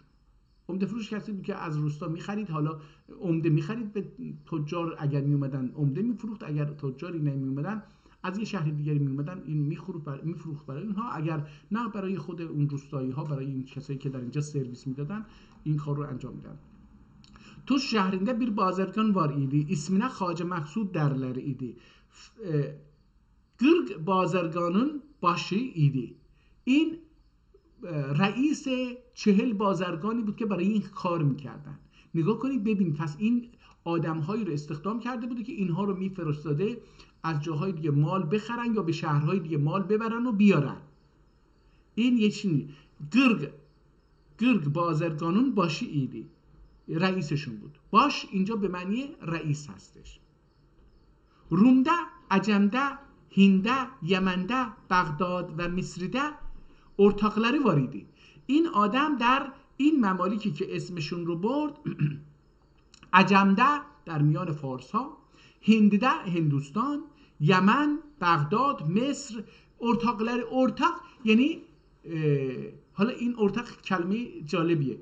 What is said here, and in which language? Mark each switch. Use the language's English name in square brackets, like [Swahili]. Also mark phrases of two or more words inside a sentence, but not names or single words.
[Persian] عمده فروش کسی بود که از روستا میخرید، حالا عمده میخرید، به تجار اگر میومدن عمده میفروخت، اگر تجاری نمیومدن از یه شهر دیگری میومدن این میفروخت برای اینها، اگر نه برای خود اون روستایی ها، برای این کسایی که در اینجا سرویس میدادن این کار رو انجام میدن. [Turkish] تو şehrinde bir bazargan var idi. İsmine Hacı Maksud derler idi. 40 bazarganın başı idi. [Persian] این رئیس 40 بازرگانی بود که برای این کار میکردن. نگاه کنید ببین، پس این آدمهایی رو استخدام کرده بوده که اینها رو میفرستاده از جاهای دیگه مال بخرن یا به شهرهای دیگه مال ببرن و بیارن. این یه چیزی. [Turkish] gerek bazargannun başı idi, [Persian] رئیسشون بود. باش اینجا به معنی رئیس هستش. [Turkish] Rumda, Acemde, Hindde, Yemende, Bağdad ve Mısırda ortakları var idi. [Persian] این آدم در این ممالکی که اسمشون رو برد، عجمده در میان فارس ها، هندده هندوستان، یمن، بغداد، مصر، ortak یعنی حالا این ortak کلمه جالبیه.